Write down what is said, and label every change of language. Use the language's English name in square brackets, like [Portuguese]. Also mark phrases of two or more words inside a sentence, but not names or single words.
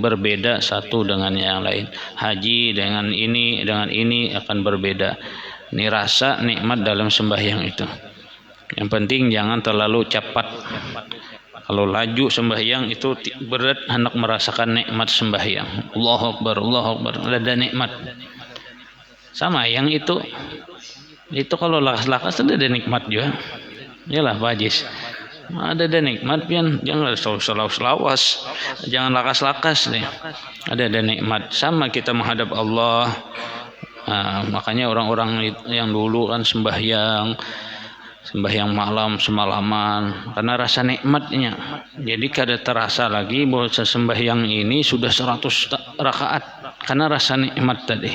[Indonesian] Berbeda satu dengan yang lain. Haji dengan ini akan berbeda. Ini rasa nikmat dalam sembahyang itu. Yang penting jangan terlalu cepat. [Banjar] Kalau laju sembahyang itu berat hendak merasakan nikmat sembahyang. [Arabic] Allahu Akbar, Allahu Akbar, [Banjar] ada nikmat. Sama yang itu kalau lakas-lakas ada nikmat juga. Yalah Pak Haji. Ada nikmat pian, jangan selawas, jangan lakas-lakas deh. Ada nikmat sama kita menghadap Allah. [Indonesian] Makanya orang-orang yang dulu kan sembahyang malam semalaman karena rasa nikmatnya. [Banjar] Jadi kada terasa lagi bahwa sembahyang ini sudah 100 rakaat karena rasa nikmat tadi.